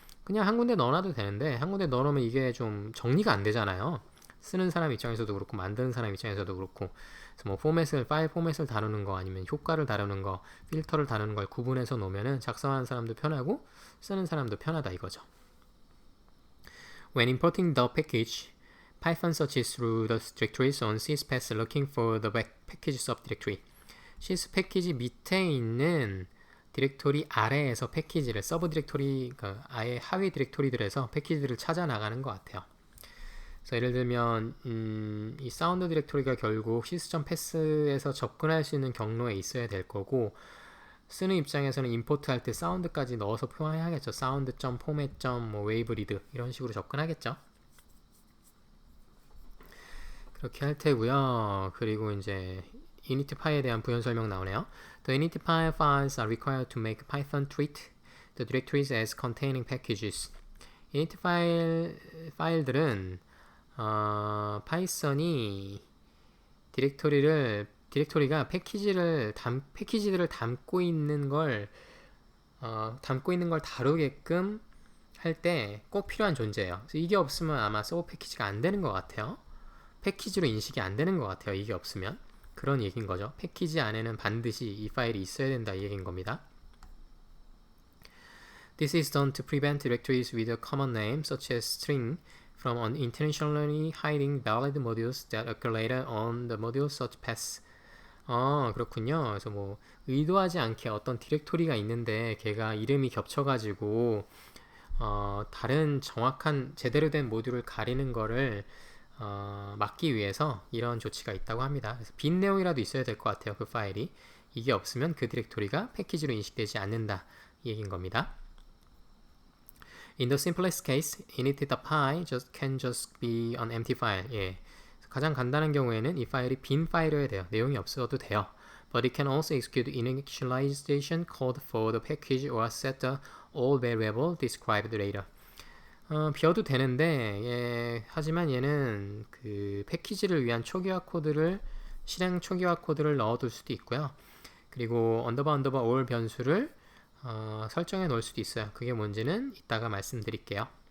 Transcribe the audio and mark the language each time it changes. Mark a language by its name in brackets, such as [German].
[Korean] 그냥 한 군데 넣어놔도 되는데, 한 군데 넣어놓으면 이게 좀 정리가 안 되잖아요. 쓰는 사람 입장에서도 그렇고 만드는 사람 입장에서도 그렇고, 그래서 뭐 파일 포맷을 다루는 거, 아니면 효과를 다루는 거, 필터를 다루는 걸 구분해서 놓으면은 작성하는 사람도 편하고 쓰는 사람도 편하다 이거죠. [English] When importing the package, Python searches through the directories on syspath looking for the package subdirectory. [Korean] sys 패키지 밑에 있는 디렉토리 아래에서 패키지를 서브 디렉토리, 그러니까 아예 하위 디렉토리들에서 패키지들을 찾아 나가는 것 같아요. 그래서 예를 들면 이 사운드 디렉토리가 결국 sys.path에서 접근할 수 있는 경로에 있어야 될 거고, 쓰는 입장에서는 임포트 할 때 사운드까지 넣어서 표현해야겠죠. 사운드.포맷. 뭐 웨이브리드 이런 식으로 접근하겠죠. 그렇게 할 테고요. 그리고 이제 initpy에 대한 부연 설명 나오네요. [English] The initpy files are required to make Python treat the directories as containing packages. [Korean] init 파일들은 파이썬이 디렉토리가 패키지들을 담고 있는 걸 다루게끔 할 때 꼭 필요한 존재예요. 그래서 이게 없으면 아마 서브 패키지가 안 되는 것 같아요. 패키지로 인식이 안 되는 것 같아요. 이게 없으면. 그런 얘기인 거죠. 패키지 안에는 반드시 이 파일이 있어야 된다 이 얘기인 겁니다. [English] This is done to prevent directories with a common name, such as string, from unintentionally hiding valid modules that occur later on the module search path. [Korean] 그렇군요. 그래서 뭐 의도하지 않게 어떤 디렉토리가 있는데 걔가 이름이 겹쳐가지고 다른 정확한 제대로 된 모듈을 가리는 거를 막기 위해서 이런 조치가 있다고 합니다. 그래서 빈 내용이라도 있어야 될 것 같아요. 그 파일이. 이게 없으면 그 디렉토리가 패키지로 인식되지 않는다 이 얘기인 겁니다. [English] In the simplest case, init.py can just be an empty file. 예. [Korean] 가장 간단한 경우에는 이 파일이 빈 파일이어야 돼요. 내용이 없어도 돼요. [English] But it can also execute initialization code for the package or set the all variable described later. [Korean] 비워도 되는데, 예, 하지만 얘는 그 패키지를 위한 실행 초기화 코드를 넣어둘 수도 있고요. 그리고 언더바 all 변수를 설정해 놓을 수도 있어요. 그게 뭔지는 이따가 말씀드릴게요.